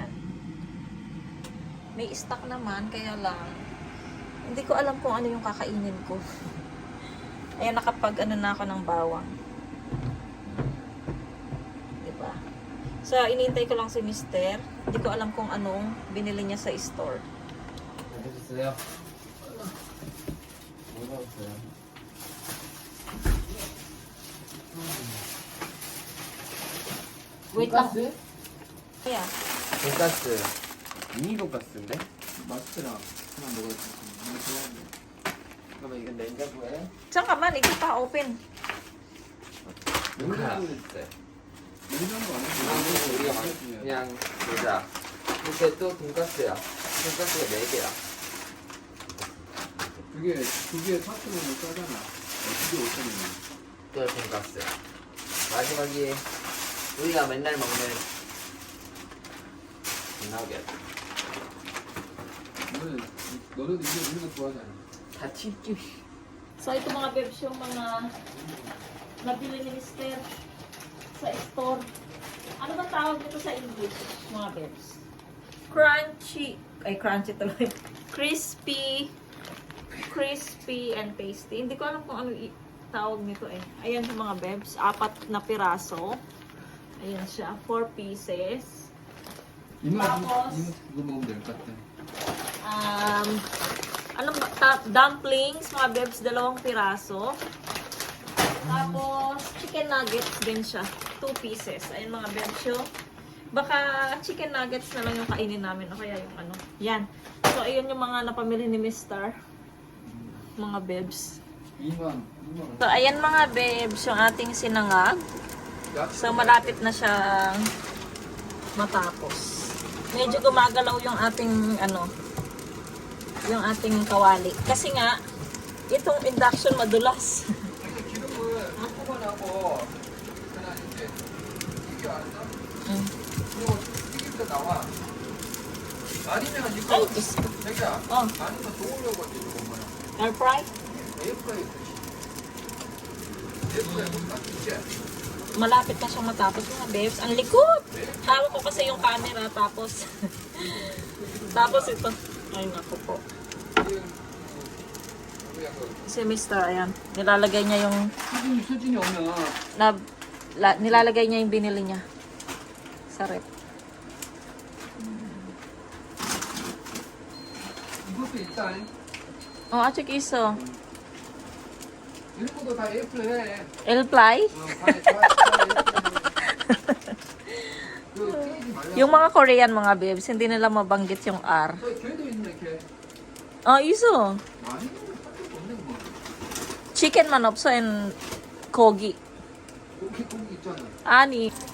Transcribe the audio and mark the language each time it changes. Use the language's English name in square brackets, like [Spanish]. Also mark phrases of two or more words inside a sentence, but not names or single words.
[Filipino] May stock naman, kaya lang hindi ko alam kung ano yung kakainin ko. Ayan, nakapag ano na ako ng bawang. Diba? So, iniintay ko lang si Mister. Hindi ko alam kung anong binili niya sa store. [Korean] 맛있어요? 뭐가 없어요? [Filipino] Wait lang. Kaya, [Korean] 돈가스 미니 돈가스인데? 맛있더라 하나 먹었지 너무 좋아하는데 잠깐만 이건 냉장고에 [Filipino] saan ka man? Ito pa, open. [Korean] 냉장고 있어요 냉장고 안에 냉장고 우리가 그냥 보자 이게 또 돈가스야 돈가스가 4개야 그게 4,000원이 싸잖아. 그게 5,000원이야. 또 돈가스 마지막이 우리가 맨날 먹는 나게 너는 이게 이런 거 좋아하잖아. 다 팁tip이 [Filipino] So, ito mga bebs yung mga nabili ni Mister sa store. Ano ba tawag nito sa English, mga bebs? [English] Crunchy. Ay, crunchy tuloy. Crispy and tasty. [Filipino] Hindi ko alam kung ano tawag nito eh. Ayan yung mga bebs. 4 na piraso. Ayan siya. [English] 4 pieces. [Korean] 이모 [Filipino] Tapos, [Korean] 그거 먹으면 될 것 같아. [Filipino] ano ba? Dumplings, mga bebs, 2 piraso. Tapos, chicken nuggets din siya. [English] 2 pieces. [Filipino] Ayan mga bebs yung baka chicken nuggets na lang yung kainin namin. O kaya yung ano. Yan. So, ayun yung mga napamili ni Mr. Mga bebs. [Korean] 2만 [Filipino] So, ayan mga bebs, yung ating sinangag. So, malapit na siyang matapos. Medyo gumagalaw yung ating, ano, yung ating kawali. Kasi nga, itong induction madulas. [Korean] 기름을 뽑아내고 그냥 이제 이게 알았어? 이거 튀김도 나와. 아니면 이거 [Filipino] Ay, Diyos ko. [Korean] 자기야 Oh, 아니면 도우려고 이제 이거 뭐야? [English] air fry? [Korean] 에어프라이 에어프라이 맞지? [Filipino] Malapit na siyang matapos mga bebs. Ang likod! Hawak ko kasi yung camera, tapos tapos ito. Ay, naku po. Si Mr. Ayan, nilalagay niya yung [Korean] 수준이 오면 [Filipino] nilalagay niya yung binili niya sa rep. [Korean] 이것도 있다. [Filipino] Oh, at saka iso. [Korean] 이런 것도 다 에어프라이 해. [English] El-fly? [Korean] 그 튀기지 말라. [Filipino] Yung mga Korean mga bebs, hindi nila mabanggit yung R. [Korean] 걔도 있네 걔. [Filipino] Oh, iso. [Korean] 많이 할 것도 없네 뭐. [English] Chicken manopso and kogi. [Korean] 고기 있잖아. Ani.